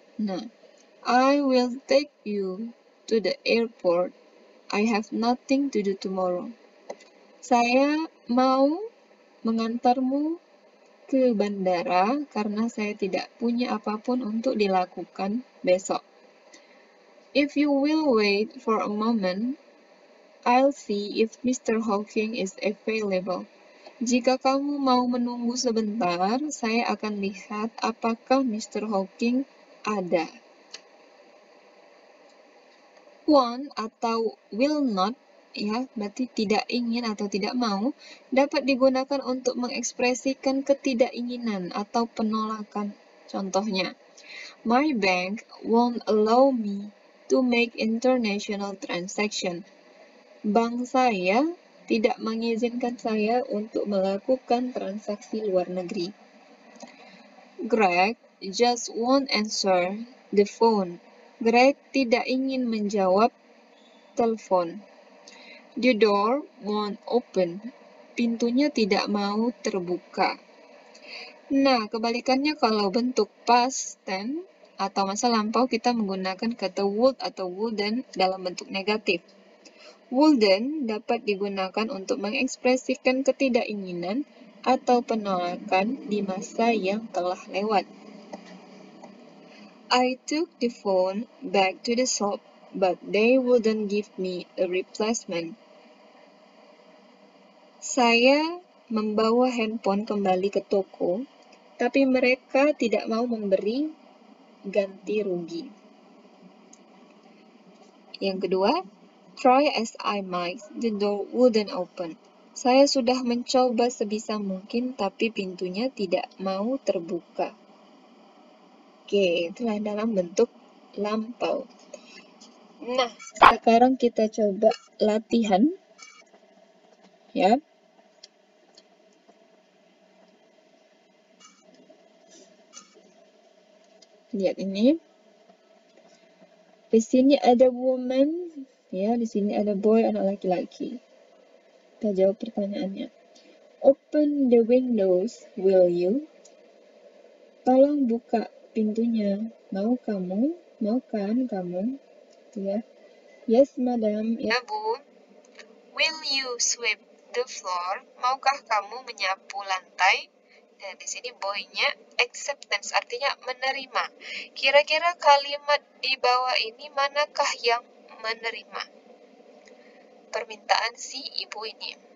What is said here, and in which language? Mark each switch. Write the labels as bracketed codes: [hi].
[en] Nah, I will take you to the airport. I have nothing to do tomorrow. [id] Saya mau mengantarmu ke bandara karena saya tidak punya apapun untuk dilakukan besok. [en] If you will wait for a moment, I'll see if Mr. Hawking is available. [id] Jika kamu mau menunggu sebentar, saya akan lihat apakah Mr. Hawking ada. Want atau will not, ya, berarti tidak ingin atau tidak mau, dapat digunakan untuk mengekspresikan ketidakinginan atau penolakan. [en] Contohnya, my bank won't allow me to make international transaction. [id] Bank saya tidak mengizinkan saya untuk melakukan transaksi luar negeri. [en] Greg just won't answer the phone. [id] Greg tidak ingin menjawab telepon. [en] The door won't open. [id] Pintunya tidak mau terbuka. Nah, kebalikannya kalau bentuk past tense atau masa lampau kita menggunakan kata would atau wouldn't dalam bentuk negatif. Wouldn't dapat digunakan untuk mengekspresikan ketidakinginan atau penolakan di masa yang telah lewat. [en] I took the phone back to the shop, but they wouldn't give me a replacement. [id] Saya membawa handphone kembali ke toko, tapi mereka tidak mau memberi ganti rugi. Yang kedua, [en] try as I might, the door wouldn't open. [id] Saya sudah mencoba sebisa mungkin, tapi pintunya tidak mau terbuka. Oke, itulah dalam bentuk lampau. Nah, sekarang kita coba latihan. Ya. Lihat ini. Di sini ada woman, ya, di sini ada boy, anak laki-laki. Kita jawab pertanyaannya. [en] Open the windows, will you? [id] Tolong buka pintunya. Mau kamu? Mau kan kamu? Ya. [en] Yes, madam. [id] Ya, Bu. [en] Will you sweep the floor? [id] Maukah kamu menyapu lantai? Nah, di sini boy-nya acceptance, artinya menerima. Kira-kira kalimat di bawah ini manakah yang menerima permintaan si ibu ini?